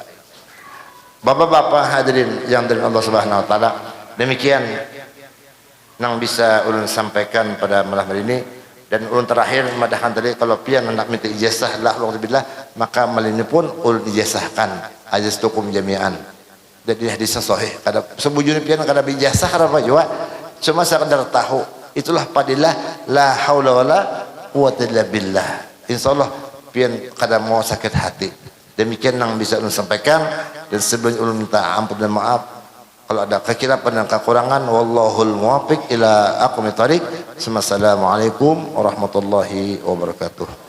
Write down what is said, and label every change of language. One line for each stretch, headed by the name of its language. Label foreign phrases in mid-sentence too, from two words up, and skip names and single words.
Banjar: Bapak-bapak hadirin yang dari
Arabic: الله سبحانه وتعالى,
Banjar: demikian yang bisa ulun sampaikan pada malam hari ini. Dan ulun terakhir madahkan tadi, kalau pian hendak minta ijazah billah, maka malini pun ulun ijazahkan
Arabic: أجزتكم جميعا.
Banjar: Jadi hadisnya sahih. Kada sebujurnya pian kada bijazah kada apa juga. Cuma sekadar tahu. Itulah padilah
Arabic: لا حول ولا قوة إلا بالله.
Banjar: Insyaallah pian kada mau sakit hati. Demikian yang bisa ulun sampaikan, dan sebelum ulun minta ampun dan maaf kalau ada kekilapan dan kekurangan.
Arabic: والله الموفق إلى أقوم الطريق. السلام عليكم ورحمة الله وبركاته.